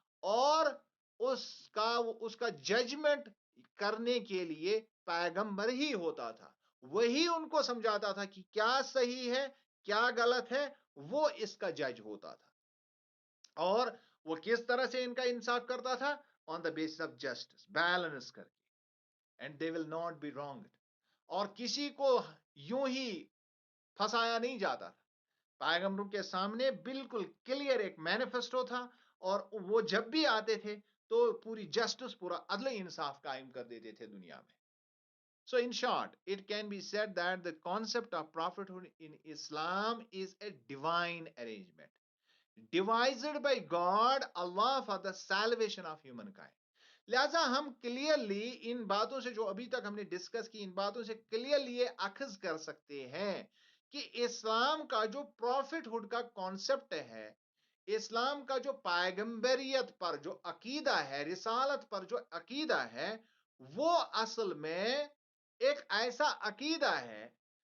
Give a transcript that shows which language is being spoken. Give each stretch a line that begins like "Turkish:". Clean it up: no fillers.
Hindi: और उसका उसका जजमेंट करने के लिए पैगंबर ही होता था। वही उनको समझाता था कि क्या सही है, क्या गलत है, वो इसका जज होता था। और वो किस तरह से इनका इंसाफ करता था?
English: on the basis of justice, balance करके, and they will not be wronged.
Hindi: और किसी को यूं ही फंसाया नहीं जाता था। पैगंबरों के सामने बिल्कुल क्लियर एक मैनिफेस्टो था, और वो जब भी आते थे तो पूरी जस्टिस, पूरा अदल इंसाफ कायम कर देते थे दुनिया में।
English: So in short, it can be said that the concept of prophethood in Islam is a divine arrangement devised by God, Allah, for the salvation of humankind.
Hindi: लिहाजा हम क्लियरली इन बातों से जो अभी तक हमने डिस्कस की, इन बातों से क्लियरली ये अखज कर सकते हैं कि इस्लाम का जो प्रॉफिटहुड का कॉन्सेप्ट है, इस्लाम का जो पैगंबरियत पर जो अकीदा है, रिसालत पर जो अकीदा है, वो असल में एक ऐसा अकीदा है